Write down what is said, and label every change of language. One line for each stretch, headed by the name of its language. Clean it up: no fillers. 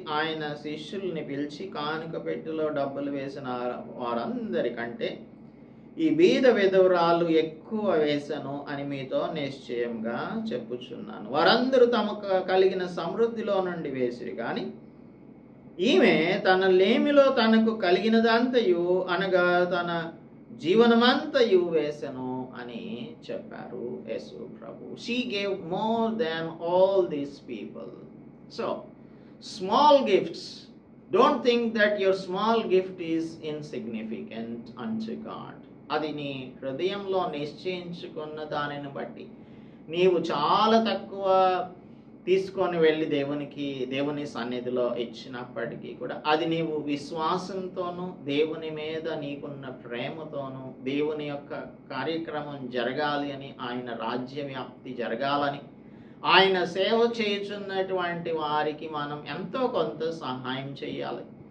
Telugu: ఆయన శిష్యుల్ని పిలిచి, కానుక పెట్టెలో డబ్బులు వేసిన వారందరికంటే ఈ బీద విధురాలు ఎక్కువ వేసను అని మీతో నిశ్చయంగా చెప్పుచున్నాను. వారందరూ తమకు కలిగిన సమృద్ధిలో నుండి వేసిరి, కానీ ఈమె తన లేమిలో తనకు కలిగినదంతయు, అనగా తన జీవనమంతయు వేసెను అని చెప్పారు యేసు ప్రభు.
English: She gave more than all these people. So, small gifts, don't think that your small gift is insignificant unto God.
Telugu: అది నీ హృదయంలో నిశ్చయించుకున్న దానిని బట్టి నీవు చాలా తక్కువ తీసుకొని వెళ్ళి దేవుని సన్నిధిలో ఇచ్చినప్పటికీ కూడా అది నీవు విశ్వాసంతోనూ, దేవుని మీద నీకున్న ప్రేమతోనూ, దేవుని యొక్క కార్యక్రమం జరగాలి అని, ఆయన రాజ్య వ్యాప్తి జరగాలని, ఆయన సేవ చేయుచున్నటువంటి వారికి మనం ఎంతో కొంత సహాయం చేయాలి.